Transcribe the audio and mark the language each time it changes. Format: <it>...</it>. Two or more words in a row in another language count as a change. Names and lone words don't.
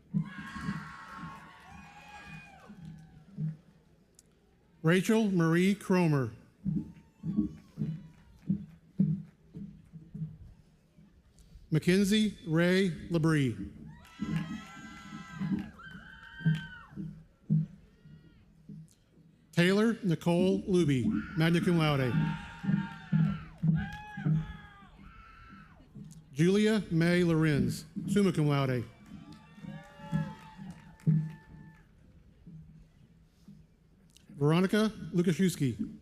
<en>Rachel Marie Cromer. Mackenzie Ray Labrie. Taylor Nicole Luby,</en> <la>magna cum laude.</la> <en>Julia May Lorenz,</en> <la>summa cum laude.</la> <en>Veronica Lukaszewski.</en>